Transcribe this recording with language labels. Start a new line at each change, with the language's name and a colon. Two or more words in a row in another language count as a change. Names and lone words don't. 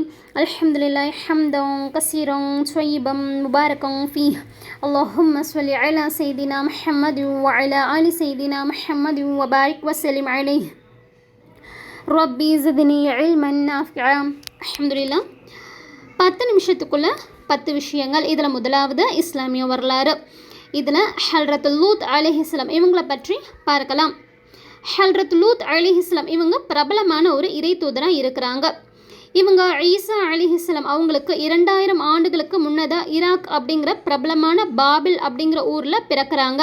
Arabic: الحمد لله حمدا كثيرا طيبا مباركا فيه. اللهم صل على سيدنا محمد وعلى آل سيدنا محمد وبارك وسلم عليه. ربي زدني علما نافعا. الحمد لله.
Tamil: 10 நிமிஷத்துக்குள்ள 10 விஷயங்கள். இதில் முதலாவது இஸ்லாமிய வரலாறு. இதில் ஹல்ரத் லூத் அலைஹிஸ்ஸலாம் இவங்களை பற்றி பார்க்கலாம். ஹல்ரத் லூத் அலைஹிஸ்ஸலாம் இவங்க பிரபலமான ஒரு இறை தூதராக இருக்கிறாங்க. இவங்க ஈசா அலைஹிஸ்ஸலாம் அவங்களுக்கு 2000 ஆண்டுகளுக்கு முன்னதாக ஈராக் அப்படிங்கிற பிரபலமான பாபில் அப்படிங்கிற ஊரில் பிறக்கிறாங்க.